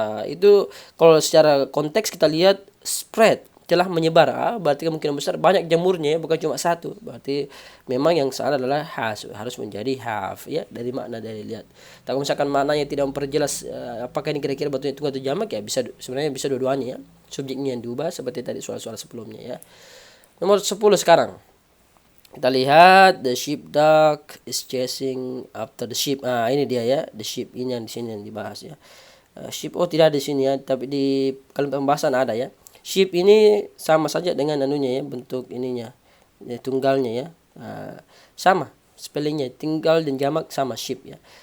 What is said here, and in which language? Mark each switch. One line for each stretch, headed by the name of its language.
Indonesian: Itu kalau secara konteks kita lihat spread, telah menyebar, berarti kemungkinan besar banyak jamurnya ya, bukan cuma satu. Berarti memang yang salah adalah harus menjadi have ya, dari makna dari lihat. Tapi misalkan maknanya tidak memperjelas apakah ini kira-kira bentuknya tunggal atau jamak ya, sebenarnya bisa dua-duanya ya. Subjeknya yang diubah seperti tadi soal-soal sebelumnya ya. Nomor 10 sekarang. Kita lihat
English: the sheepdog is chasing after the sheep.
Indonesian: Ini dia ya, the sheep ini yang di sini yang dibahas ya. Sheep tidak ada di sini ya, tapi di kalimat pembahasan ada ya. Sheep ini sama saja dengan anunya ya, bentuk ininya ya, tunggalnya ya, sama spellingnya, tunggal dan jamak sama sheep ya.